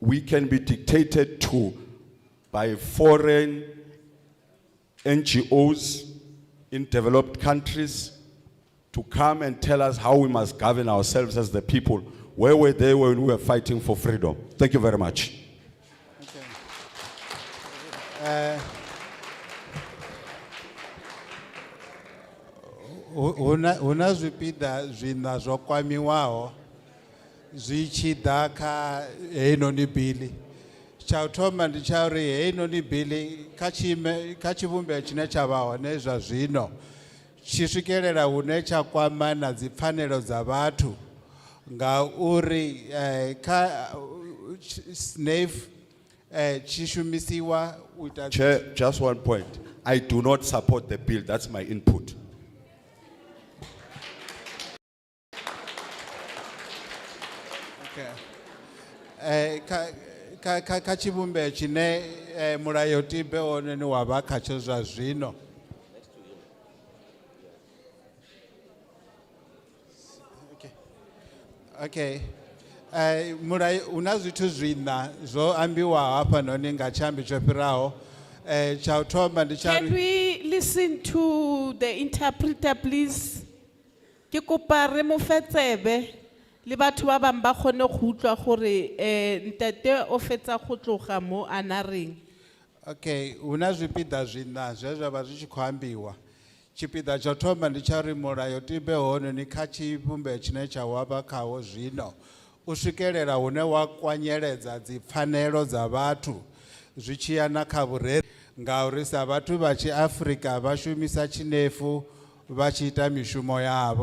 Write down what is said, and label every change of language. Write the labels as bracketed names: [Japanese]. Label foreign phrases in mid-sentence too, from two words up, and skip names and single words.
[English] we can be dictated to by foreign NGOs in developed countries to come and tell us how we must govern ourselves as the people. Where were they when we were fighting for freedom? Thank you very much. [Venda] Una zwipida zwina zwo kwamiwaho zwi tshi ḓa kha heinoni bili. Tsha u thoma ndi tsha uri heinoni bili kha tshivhumbeo tshine tsha vha hone zwa zwino tshi swikelela hune tsha kwama na dzi pfanelo dza vhathu nga uri kha SNAF tshi shumisiwa u ita. [English] Chair, just one point. I do not support the bill. That's my input. [Venda] Kha tshivhumbeo tshine mulayotibe one ni wa vha khatsho zwa zwino. [English] Okay. [Venda] Mulayo una zwithu zwina zwo ambiwa hafha noni nga tshambi tsho fhiraho. Cha u thoma ndi tsha. [English] Can we listen to the interpreter, please? [Tswana] Ke kopa re mo fe tsebe le batho ba bang ba kgone go utlwa gore ntate o fetsa go tloga mo ana reng. [Venda] Okay, una zwipida zwina zwe zwa vha zwi tshi khou ambiwa. Tshipiḓa tsha u thoma ndi tsha uri mulayotibe hone ni kha tshivhumbeo tshine tsha wavha khawo zwino u swikelela hune wa kwanyeledza dzi pfanelo dza vhathu zwi tshi ya na kha vhurereli ngauri sa vhathu vha Afrika vha shumisa tshinefu vha tshi ita mishumo yavho.